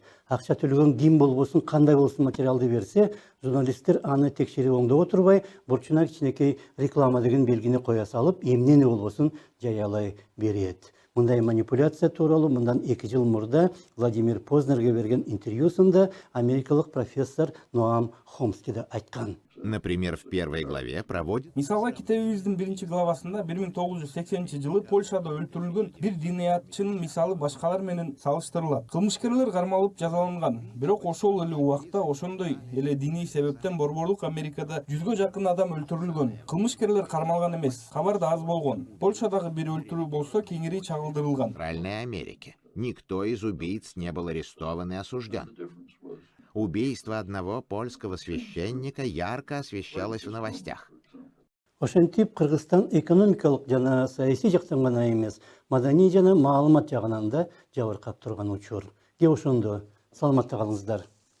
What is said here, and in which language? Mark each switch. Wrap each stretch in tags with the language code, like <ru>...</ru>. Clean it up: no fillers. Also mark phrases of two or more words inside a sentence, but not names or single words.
<ky>Акча төлөгөн ким болбосун, кандай болсун материалды берсе, журналисттер аны текшерип оңдоп отурбай, бурчуна кичинекей реклама деген белгини коя салып, эмнени болбосун жарыялай берет. Мындай манипуляция тууралуу мындан 2 жыл мурда Владимир Познерге берген интервьюсунда америкалык профессор Ноам Хомски да айткан.</ky> <ru>Например, в первой главе проводит...</ru> <ky>Мисалга китебибиздин биринчи главасында 1980-жылы Польшада өлтүрүлгөн бир диниятчынын мисалы башкалар менен салыштырылат. Кылмышкерлер кармалып жазаланган. Бирок ошол эле убакта ошондой эле диний себептен борборлук Америкада 100гө жакын адам өлтүрүлгөн. Кылмышкерлер кармалган эмес, кабар да аз болгон. Польшадагы бир өлтүрүү болсо кеңири чагылдырылган.</ky> <ru>В Центральной Америке никто из убийц не был арестован и осужден. Убийство одного польского священника ярко освещалось в новостях.</ru> <ky>Ошентип Кыргызстан экономикалык жана саясий жактан гана эмес, маданий жана маалымат жагынан да жабыркап турган учур. Ошондо саламатта калыңыздар.</ky>